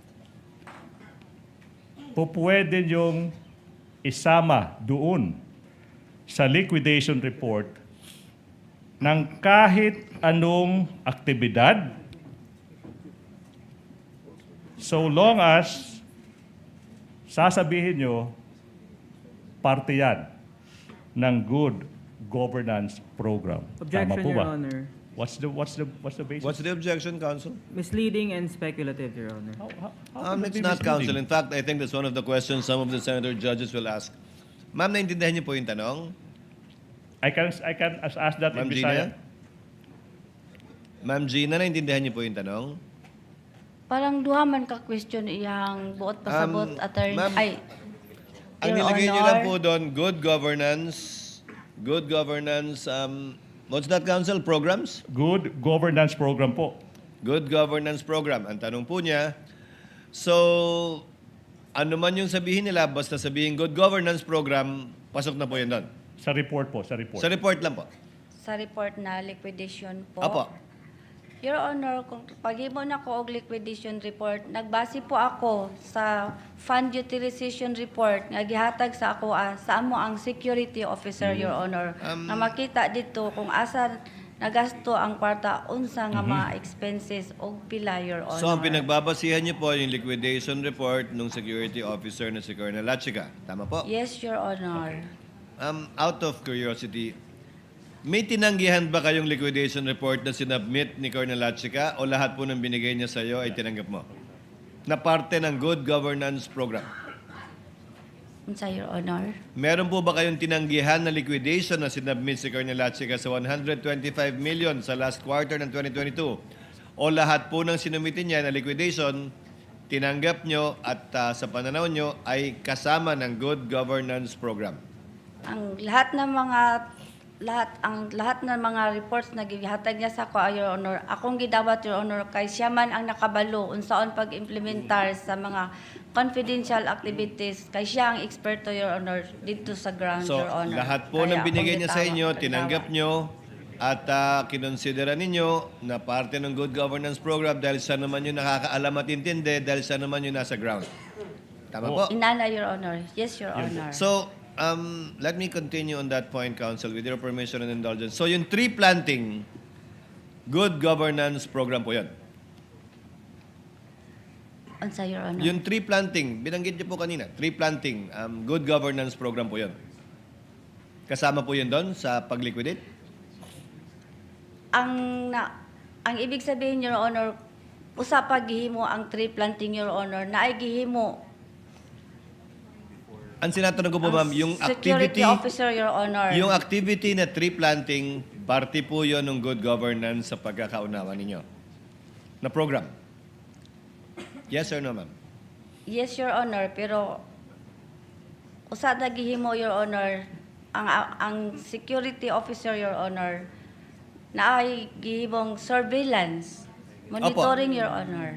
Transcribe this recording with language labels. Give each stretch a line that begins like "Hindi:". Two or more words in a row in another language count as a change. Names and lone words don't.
Filipino: pwede yung isama doon sa
English: liquidation report
Filipino: ng kahit anong aktibidad
English: so long as
Filipino: sasabihin nyo parte yan ng
English: good governance program.
Filipino: Tama
English: Objection,
Filipino: po
English: Your
Filipino: ba?
English: Honor. What's the basis? What's the objection, Counsel? Misleading and speculative, Your Honor. How can it It's be not, Counsel. misleading? In fact, I think that's one of the questions some of the senator judges will ask.
Filipino: Ma'am, naintindihan niyo po yung tanong?
English: I can ask that
Filipino: Ma'am
English: in Gina? Bisaya.
Filipino: Ma'am Gina, naintindihan niyo po yung tanong?
Cebuano: Parang duha man ka question iyang buot pasabot attorney.
Filipino: ma'am, Ay, Ang
English: Your
Filipino: nilagay niyo lang
English: Honor.
Filipino: po doon,
English: good governance, what's that, Counsel? Programs? Good governance program po. Good governance program.
Filipino: Ang tanong po niya, so, ano man yung sabihin nila, basta sabihin
English: good governance program,
Filipino: pasok na po yun doon. Sa report po, sa report. Sa report lang po. Sa report na liquidation po. Apo.
English: Your Honor,
Cebuano: kung paghimo na ko og
English: liquidation report,
Cebuano: nagbase po ako sa
English: fund utilization report
Cebuano: nga gihatag sa ako sa amo ang
English: security officer, Your Honor.
Cebuano: Na makita dito kung asa nagasto ang kwarta unsa nga mga expenses og pila,
English: Your Honor.
Filipino: So, ang pinagbabasihan niyo po yung
English: liquidation report
Filipino: ng
English: security officer
Filipino: na si Colonel Lachica. Tama po?
English: Yes, Your Honor. Out of curiosity,
Filipino: may tinanggihan ba kayong
English: liquidation report
Filipino: na sinubmit ni Colonel Lachica o lahat po ng binigay niya sa iyo ay tinanggap mo? Na parte ng
English: good governance program.
Cebuano: Unsa,
English: Your Honor?
Filipino: Meron po ba kayong tinanggihan na liquidation na sinubmit si Colonel Lachica sa 125 million sa
English: last quarter
Filipino: ng 2022? O lahat po ng sinumitin niya na liquidation, tinanggap nyo at sa pananaw nyo ay kasama ng
English: good governance program?
Cebuano: Ang lahat ng mga reports na gihatag niya sa ko,
English: Your Honor,
Cebuano: akong gidawat,
English: Your Honor,
Cebuano: kay siya man ang nakabalo unsaon pag-implementar sa mga
English: confidential activities,
Cebuano: kay siya ang eksperto,
English: Your Honor,
Filipino: dito sa ground, So,
English: Your Honor.
Filipino: lahat po ng
Cebuano: Kaya
Filipino: binigay
Cebuano: akong
Filipino: niya sa
Cebuano: gitawat,
Filipino: inyo,
Cebuano: gitawat.
Filipino: tinanggap nyo at kinonsidera ninyo na parte ng
English: good governance program
Filipino: dahil siya naman yung nakakaalam at intindi, dahil siya naman yung nasa ground. Tama po?
Cebuano: Inana,
English: Your Honor. Yes, Your Honor. So, let me continue on that point, Counsel, with your permission and indulgence.
Filipino: So, yung
English: tree planting, good governance program
Filipino: po yan.
Cebuano: Unsa,
English: Your Honor?
Filipino: Yung
English: tree planting,
Filipino: binanggit niyo po kanina,
English: tree planting, good governance program
Filipino: po yan. Kasama po yun doon sa pag-liquidate? Ang ibig sabihin,
English: Your Honor,
Cebuano: usa pa gihimo ang
English: tree planting, Your Honor,
Cebuano: na ay gihimo
Filipino: Ang sinatanong ko po,
Cebuano: ang
Filipino: ma'am, yung
English: security
Filipino: activity,
English: officer, Your Honor.
Filipino: yung activity na
English: tree planting,
Filipino: parte po yun ng
English: good governance
Filipino: sa pagkakaunawa ninyo. na program?
English: Yes or no,
Filipino: ma'am?
English: Yes, Your Honor,
Cebuano: pero usa na gihimo,
English: Your Honor,
Cebuano: ang
English: security officer, Your Honor,
Cebuano: na ay gihimong surveillance, monitoring,
English: Your Honor.